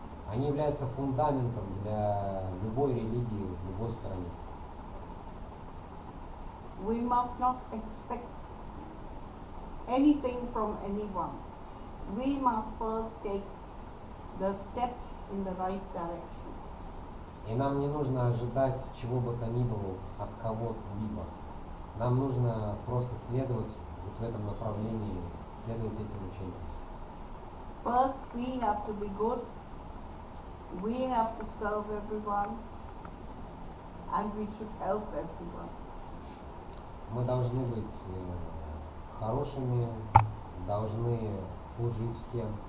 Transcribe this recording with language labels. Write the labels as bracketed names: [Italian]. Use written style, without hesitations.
[Russian] Они являются фундаментом для любой религии в любой стране. [English] We must not expect anything from anyone. We must first take the steps in the right direction. [Russian] И нам не нужно ожидать чего бы то ни было от кого-либо. Нам нужно просто следовать вот в этом направлении, следовать этим учениям. [English] First, we have to be good. We have to serve everyone, and we should help everyone. [Russian] Мы должны быть хорошими, должны служить всем.